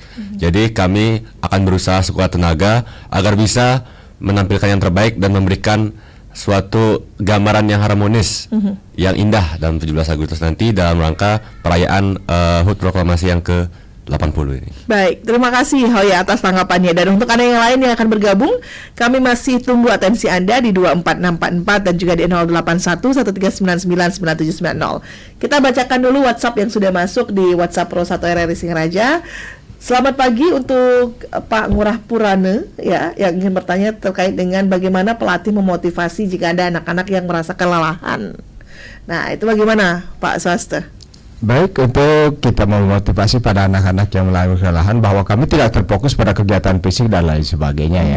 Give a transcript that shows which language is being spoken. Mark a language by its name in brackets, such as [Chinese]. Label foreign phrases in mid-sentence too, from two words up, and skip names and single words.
[Indonesian] Jadi kami akan berusaha sekuat tenaga agar bisa menampilkan yang terbaik dan memberikan suatu gambaran yang harmonis, yang indah dalam 17 Agustus nanti dalam rangka perayaan HUT Proklamasi yang ke-80 ini. Baik, terima kasih Hoya atas tanggapannya. Dan untuk Anda yang lain yang akan bergabung, kami masih tunggu atensi Anda di 24644 dan juga di 081139999790. Kita bacakan dulu WhatsApp yang sudah masuk di WhatsApp Pro 1 RRI Singaraja. Selamat pagi untuk Pak Ngurah Purane ya, yang ingin bertanya terkait dengan bagaimana pelatih memotivasi jika ada anak-anak yang merasa kelelahan. Nah, itu bagaimana Pak Swaste? Baik, untuk kita memotivasi pada anak-anak yang mengalami kelelahan bahwa kami tidak terfokus pada kegiatan fisik dan lain sebagainya ya.